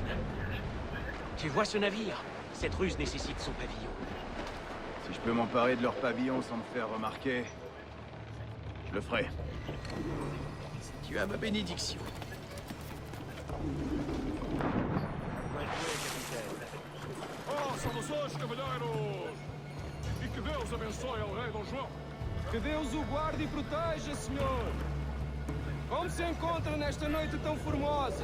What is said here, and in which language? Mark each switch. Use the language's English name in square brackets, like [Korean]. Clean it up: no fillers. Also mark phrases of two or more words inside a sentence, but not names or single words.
[French] Tu vois ce navire? Cette ruse nécessite son pavillon. Si je peux m'emparer de leur pavillon sans me faire remarquer, je le ferai. Tu as ma bénédiction. [Portuguese] Oh, saudações, cavalheiros! E que Deus abençoe ao rei Dom João. Que Deus o guarde e proteja, senhor! Como se encontra nesta noite tão formosa?